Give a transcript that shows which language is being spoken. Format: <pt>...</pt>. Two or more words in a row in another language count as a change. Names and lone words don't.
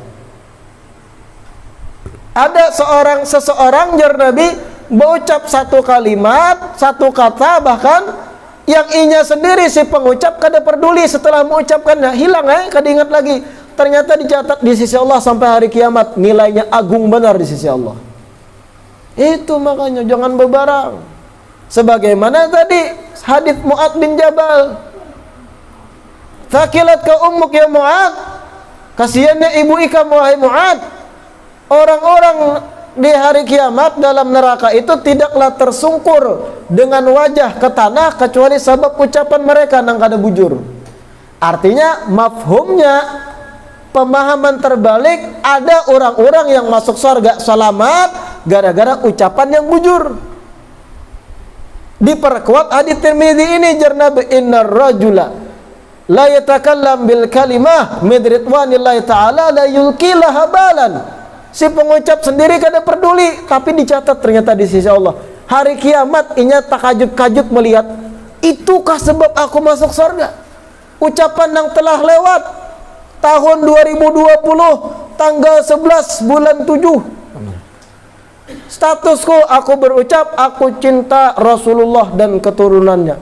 <id>Ada seseorang jar Nabi berucap satu kalimat, satu kata, bahkan yang inya sendiri si pengucap kada peduli, setelah mengucapkannya hilang, kada ingat lagi. Ternyata dicatat di sisi Allah sampai hari kiamat, nilainya agung benar di sisi Allah. Itu makanya jangan berbarang. Sebagaimana tadi hadits Mu'adz bin Jabal,</id> <ar>"ثكلتك أمك يا معاذ."</ar> <id>Kasihannya ibu ikam wahai Mu'adz. Orang-orang di hari kiamat dalam neraka itu tidaklah tersungkur dengan wajah ke tanah kecuali sebab ucapan mereka</id> <bjn>nang kada bujur.</bjn> <id>Artinya mafhumnya, pemahaman terbalik, ada orang-orang yang masuk surga selamat gara-gara ucapan yang bujur. Diperkuat hadits Tirmidzi ini, jar Nabi,</id> <ar>"إن الرجل لا يتكلم بالكلمة من رضوان الله تعالى لا يلقي لها بالا."</ar> <id>Si pengucap sendiri kada peduli, tapi dicatat ternyata di sisi Allah. Hari kiamat</id> <bjn>inya takajub-kajub</bjn> <id>melihat, itukah sebab aku masuk surga? Ucapan yang telah lewat tahun 2020 tanggal 11 bulan 7. Statusku, aku berucap aku cinta Rasulullah dan keturunannya.</id>